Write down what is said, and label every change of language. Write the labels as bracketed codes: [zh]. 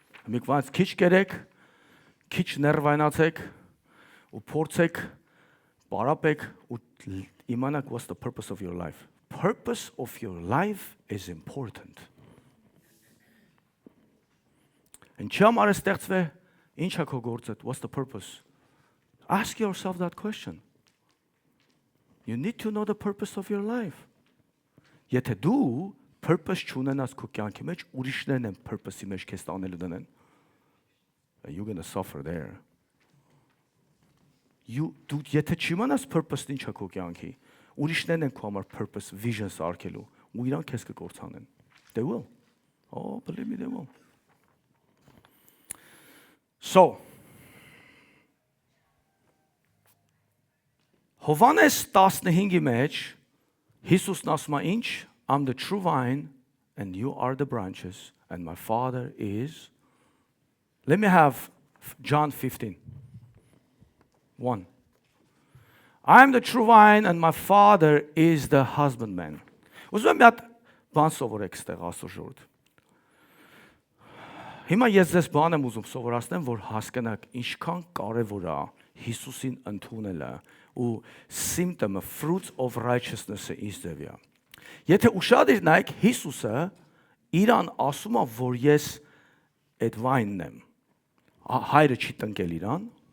[hy] Միկվանց քիչ կերեք, քիչ ներվայնացեք, ու փորձեք, պարապեք ու իմանաք [en] what's the purpose of your life. Purpose of your life is important. [hy] Ինչի համար է ստեղծվել, ինչ է քո գործը, [en] what's the purpose? Ask yourself that question. You need to know the purpose of your life. [hy] Եթե դու purpose չունենաս քո կյանքի մեջ, ուրիշներն են purpose-ի մեջ քեզ տանելու դնեն. [en] You're going to suffer there. [hy] Դու եթե չիմանաս purpose-ն ինչ է քո կյանքի, ուրիշներն են քո համար purpose, vision սարքելու, ու իրանք քեզ կկործանեն. [en] They will. Oh, believe me, they will. [hy] So, Հովանես 15-ի մեջ Հիսուսն ասում է ինչ? [en] I'm the true vine and you are the branches and my Father is. Let me have John 15. 1. I am the true vine and my Father is the husbandman. [hy] Ուզում եմ մի հատ բան սովորեք ստեղ Աստծո ժողովուրդ։ Հիմա ես ձեզ բան եմ ուզում սովորացնեմ, որ հասկանաք ինչքան կարևոր է Հիսուսին ընդունելը ու symptom [en] fruits of righteousness- [hy] ը ինձ դեպի։ Եթե ուշադիր նայեք Հիսուսը իրան ասում է, որ ես այդ վայնն եմ։ Հայրը չի տնկել իրան,